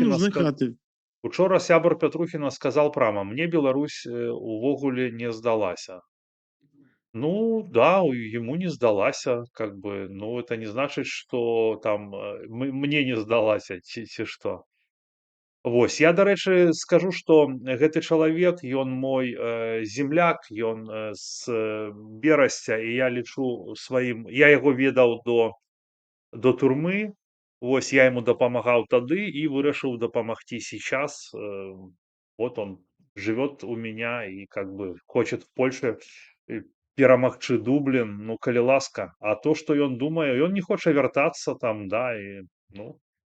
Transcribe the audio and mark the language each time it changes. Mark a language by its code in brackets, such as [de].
[be] Пятрухіна нужны хаты. учора сябар Пятрухіна сказал прама: «Мне Беларусь, увогуле не сдалася». [ru] Ну да, ему не сдалася, как бы, ну, это не значит, что там, мне не сдалася ці што. [be] Вось, я, дарэчы, скажу, што гэты чалавек, ён мой земляк, ён з Берасця, і я лічу сваім, я яго ведаў до турмы. Вось, я яму дапамагаў тады і вырашыў дапамагці [ru] сейчас. Вот он живет у меня и как бы хочет в Польше [be] перамагчы Дублін, ну калі ласка. А то, што ён думае, ён не хоча вяртацца там, да, і ну.